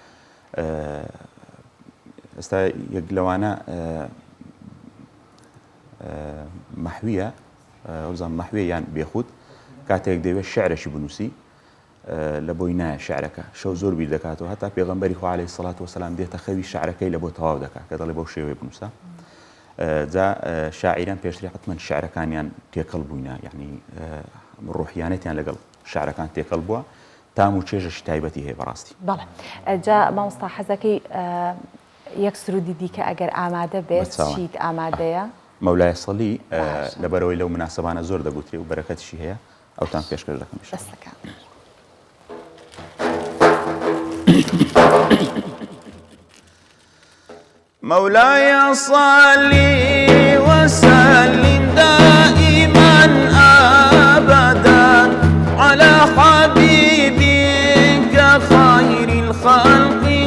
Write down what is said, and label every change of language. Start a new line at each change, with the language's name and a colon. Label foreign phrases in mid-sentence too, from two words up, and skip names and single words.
Central Kurdish: ئێستا یەک لەوانە مەحویە ئەوزان مەحویە یان بێخود کاتێک دەوێت شعرێکی بنووسی لە بۆی نایە شعرەکە شەو زۆر بیر دەکاتەوە هەتا پێغەمبەری خوا
Arabic: عەلەیهی سەڵات وەسەلام
Central Kurdish: دێتە خەوی شعرەکەی لە بۆ تەواو دەکات کە دەڵێ بەو شێوەیە بنووسە جا شاعیران پێشتری حتمما شعرەکانیان تێکەڵ بووینە یعنی ڕوحیانەتیان لەگەڵ شعرەکان تێکەڵ بووە تام و چێژەشی تایبەتی هەیە بەڕاستی بەڵێ جا مامۆستا حەزەکەی یەک سرودی دیکە ئەگەر ئامادە بێت چیت ئامادەیە
Arabic: مەولای سەڵی
Central Kurdish: لەبەرەوەی لەو مناسەبانە زۆر دەگوترێ و بەرەکەتیشی هەیە ئەوتان پێشکەش دەکەم دەستەکان
Arabic: مولاي صل وسلم دائما أبدا على حبيبك خير الخلق